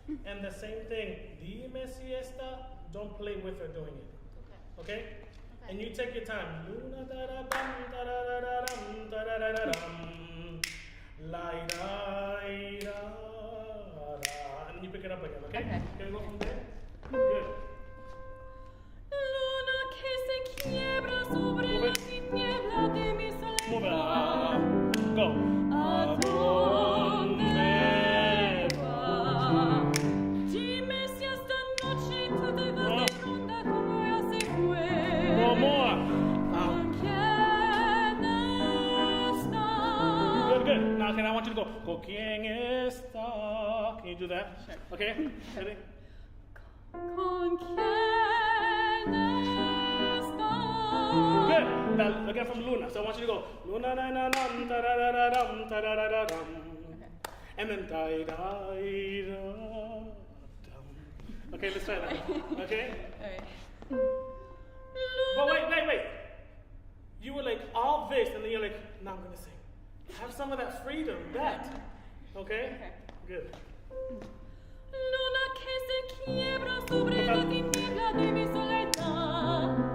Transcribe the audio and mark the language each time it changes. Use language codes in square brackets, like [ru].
[en] And the same thing, [es] dime si esta, [en] don't play with her doing it. Okay. Okay? And you take your time. Luna da da dum da da da da dum da da da da dum. La da da da. And you pick it up again, okay? Okay. Can we go from there? Good. [es] Luna que se quiebra sobre la tiniebla de mi [en] Move it. [es] soledad. [en] Go. [es] ¿A dónde vas? Dime si esta noche tú te vas de ronda como ya se fue. [en] Go more. [es] ¿Con quién está? [en] Good. Now, I want you to go. [es] Con quién está? [en] Can you do that? Sure. Okay? Ready? [es] ¿Con quién está? [en] Good. Now, again from Luna. So I want you to go. Luna na na dum da da da da dum da da da da dum. And then da da da dum. Okay, let's try that. Okay? Alright. But wait. You were like all this, and then you're like, now I'm gonna sing. Have some of that freedom, that. Okay? Okay. Good. [es] Luna que se quiebra sobre la tiniebla de mi soledad.